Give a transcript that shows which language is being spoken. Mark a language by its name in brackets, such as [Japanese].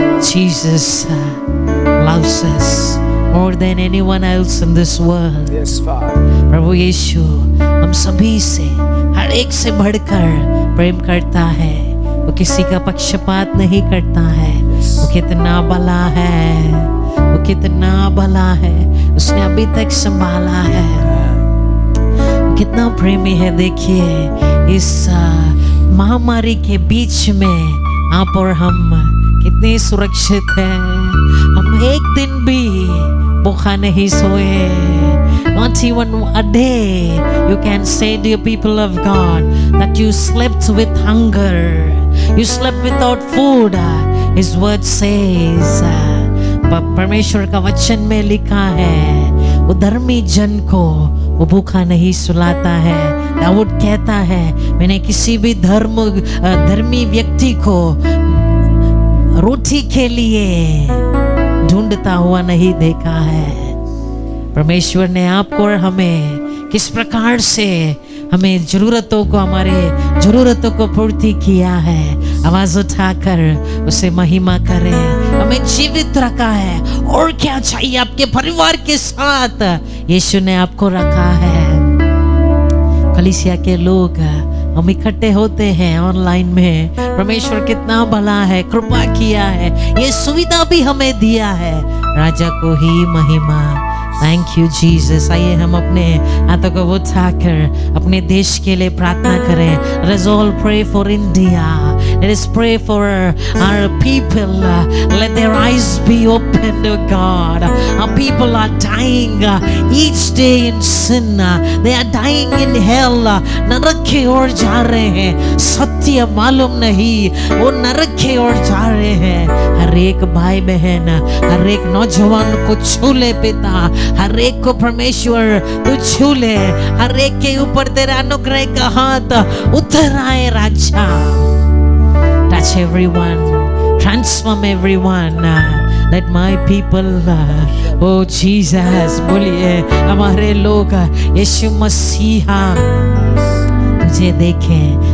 [English] Jesus loves us more than anyone else in this world. Yes, Father. [Hindi] प्रभु यीशु हम सभी से, हर एक से बढ़कर प्रेम करता है। वो किसी का पक्षपात नहीं करता है। वो कितना भला है, वो कितना भला है। उसने अभी तक संभाला है। वो कितना प्रेमी है। देखिए इस महामारी के बीच में आप और हम कितने सुरक्षित हैं। हम एक दिन भी भूखा नहीं सोए। [English] Not even a day you can say to your people of God that you slept with hunger, you slept without food. His word says, [Hindi] परमेश्वर का वचन में लिखा है, वो धर्मी जन को वो भूखा नहीं सुलाता है। दाऊद कहता है, मैंने किसी भी धर्मी व्यक्ति को रोटी के लिए ढूंढता हुआ नहीं देखा है। परमेश्वर ने आपको और हमें किस प्रकार से हमें जरूरतों को, हमारे जरूरतों को पूर्ति किया है। आवाज उठाकर उसे महिमा करें। हमें जीवित रखा है, और क्या चाहिए। आपके परिवार के साथ यीशु ने आपको रखा है। कलीसिया के लोग हम इकट्ठे होते हैं ऑनलाइन में। परमेश्वर कितना भला है, कृपा किया है, ये सुविधा भी हमें दिया है। राजा को ही महिमा। [English] Thank you Jesus. [Hindi] आइए हम अपने हाथों को उठाकर अपने देश के लिए प्रार्थना करें। [English] Let us all pray for India. Let us pray for our people. Let their eyes be opened, oh God. Our people are dying each day in sin. They are dying in hell. [Hindi] नरक की ओर जा रहे हैं। सत्य मालूम नहीं, वो नरक की ओर जा रहे हैं। हर एक भाई बहन, हर एक नौजवान को छू ले पिता। हर एक को परमेश्वर तू छू ले। हर एक के ऊपर तेरा अनुग्रह का हाथ उतर आए राजा। [English] Touch everyone, transform everyone. Let my people, oh Jesus, [Hindi] बोलिए हमारे लोग यीशु मसीहा तुझे देखें।